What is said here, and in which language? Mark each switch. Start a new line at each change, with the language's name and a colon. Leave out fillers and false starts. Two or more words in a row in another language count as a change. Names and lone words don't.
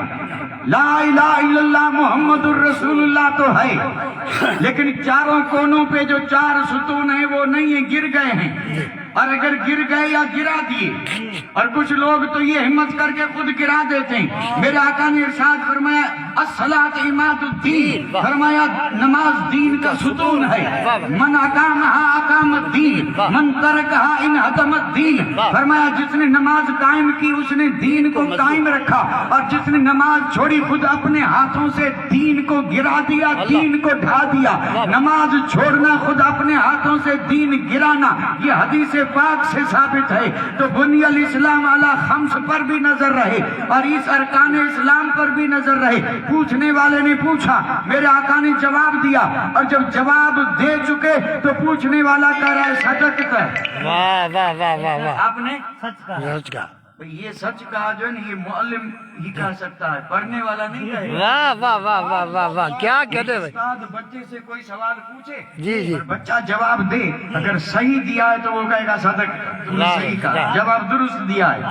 Arabic: لا الہ الا اللہ محمد الرسول اللہ
Urdu: تو ہے لیکن چاروں کونوں پہ جو 4 ستون ہیں وہ نہیں ہیں، گر گئے ہیں. اور اگر گر گئے یا گرا دیے، اور کچھ لوگ تو یہ ہمت کر کے خود گرا دیتے ہیں. میرے آقا نے ارشاد فرمایا
Arabic: الصلاۃ عماد الدین،
Urdu: فرمایا نماز دین کا ستون ہے.
Arabic: من اقامہا اقام الدین، من ترکہا انہدم الدین.
Urdu: فرمایا جس نے نماز قائم کی اس نے دین کو قائم رکھا، اور جس نے نماز چھوڑی خود اپنے ہاتھوں سے دین کو گرا دیا، دین کو ڈھا دیا. نماز چھوڑنا خود اپنے ہاتھوں سے دین گرانا، یہ حدیث پاک سے ثابت ہے. تو
Arabic: بنی الاسلام علی 5
Urdu: پر بھی نظر رہے اور اس ارکان اسلام پر بھی نظر رہے. پوچھنے والے نے پوچھا، میرے آقا نے جواب دیا، اور جب جواب دے چکے تو پوچھنے والا کہہ رہا ہے صدقت ہے. واہ واہ واہ واہ واہ، آپ نے سچ کا سچ کا یہ سچ کہا جو ہے نا، یہ معلم ہی کہہ سکتا ہے، پڑھنے والا نہیں کہے. واہ واہ واہ واہ واہ واہ، کیا کہتے ہیں استاد بچے سے کوئی سوال پوچھے جی جی اور بچہ جواب دے، اگر صحیح دیا ہے تو وہ کہے گا صدق، تم نے صحیح کہا، جواب درست دیا ہے.